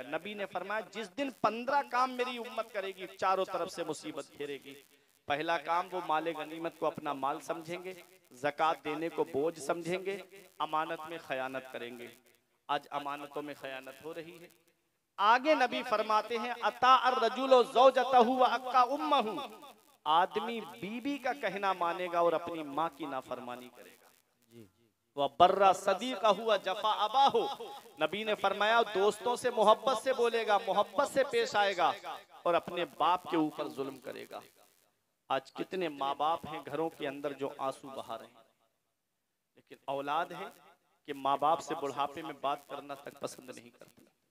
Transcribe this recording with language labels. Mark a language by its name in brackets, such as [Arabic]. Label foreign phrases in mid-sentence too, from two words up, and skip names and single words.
[Hindi] नबी ने फरमाया जिस दिन 15 काम मेरी उम्मत करेगी चारों तरफ से मुसीबत घेरेगी। पहला काम वो माले गनीमत को अपना माल समझेंगे, ज़कात देने को बोझ समझेंगे, अमानत में खयानत करेंगे। आज अमानतों में खयानत हो रही है। आगे नबी फरमाते हैं [Arabic] أطاع الرجل زوجته وعق أمه, [Hindi] आदमी बीबी का कहना मानेगा और अपनी माँ की नाफरमानी करेगा। [Arabic] وبر صديقه وجفا أباه, [Hindi] नबी ने फरमाया दोस्तों से मोहब्बत से बोलेगा, मोहब्बत से पेश आएगा और अपने बाप के ऊपर जुल्म करेगा। आज कितने माँ बाप हैं घरों के अंदर जो आंसू बहा रहे हैं, लेकिन औलाद है कि माँ बाप से बुढ़ापे में बात करना तक पसंद नहीं करते।